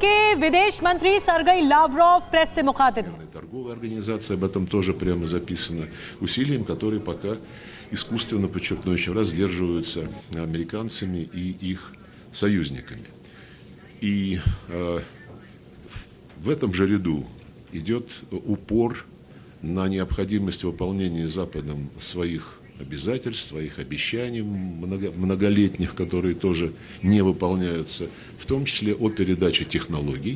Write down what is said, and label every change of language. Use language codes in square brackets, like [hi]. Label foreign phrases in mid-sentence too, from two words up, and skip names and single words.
[hi] के विदेश मंत्री सर्गेई लावरोव प्रेस से मुखातिब हैं। [ru] Торговая организация, об этом тоже прямо записано, усилиям, которые пока искусственно, подчеркну еще раз, сдерживаются американцами и их союзниками. И в этом же ряду идет упор на необходимость выполнения Западом своих обязательств, своих обещаний многолетних, которые тоже не выполняются, в том числе о передаче технологий.